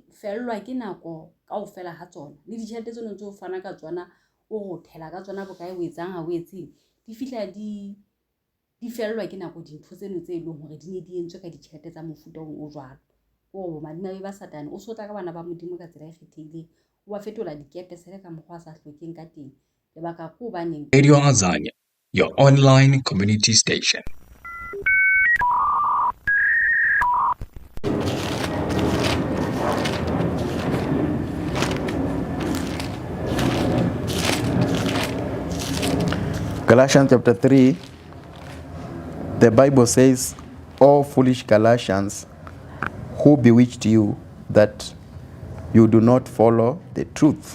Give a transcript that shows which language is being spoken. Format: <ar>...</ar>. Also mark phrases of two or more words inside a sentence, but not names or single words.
<st>fellwa ke nako kaofela ha tsona le ditjhelete tseno tse o fana ka tsona o go thela ka tsona bokae o etsang ha o etseng di fihla di fellwa ke nako dintho tseno tse leng hore di ne di entswe ka ditjhelete tsa mofuta o jwalo o madimabe ba Satane o sotla ka bana ba modimo ka tsela e kgethehileng o ba fetola dikepe sele ka mokgwa a sa hlokeng ka teng lebaka ke hobaneng</st> <en>Radio Azania, your online community station. Galatians chapter 3, the Bible says, "O foolish Galatians, who bewitched you that you do not follow the truth?"</en>